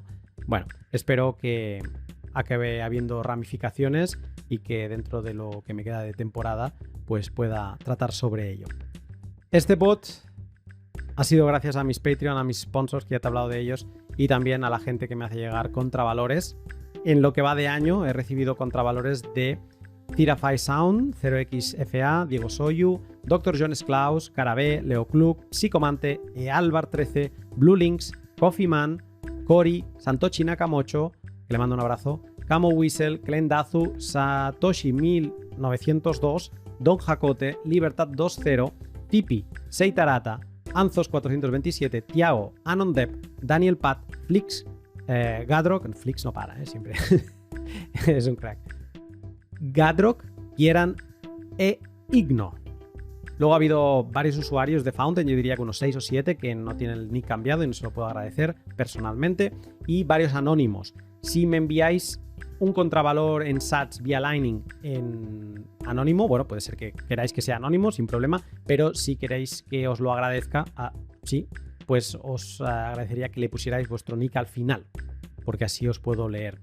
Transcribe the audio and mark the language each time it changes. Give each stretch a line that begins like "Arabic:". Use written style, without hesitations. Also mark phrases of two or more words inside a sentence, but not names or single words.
Spanish: Bueno, espero que acabe habiendo ramificaciones y que dentro de lo que me queda de temporada pues pueda tratar sobre ello. Este pod ha sido gracias a mis Patreon, a mis sponsors, que ya te he hablado de ellos, y también a la gente que me hace llegar contravalores. En lo que va de año he recibido contravalores de Tirafy Sound, 0xFA, Diego Soyu, Dr. Jones Klaus, Carabé, Leo Klug, Psicomante, Ealvar 13, Blue Links, Coffee Man, Cory, Santochi Nakamocho, que le mando un abrazo, Camo Whistle, Klendazu, Satoshi 1902, Don Jacote, Libertad 20, Tipi, Seitarata, Anzos 427, Tiago, Anondep, Daniel Pat, Flix, Gadrock, Flix no para, siempre es un crack, Gadrock, Kieran e Igno. Luego ha habido varios usuarios de Fountain, yo diría que unos 6 o 7 que no tienen el nick cambiado y no se lo puedo agradecer personalmente, y varios anónimos. Si me enviáis un contravalor en Sats vía Lightning en anónimo, bueno, puede ser que queráis que sea anónimo sin problema, pero si queréis que os lo agradezca, sí, pues os agradecería que le pusierais vuestro nick al final, porque así os puedo leer.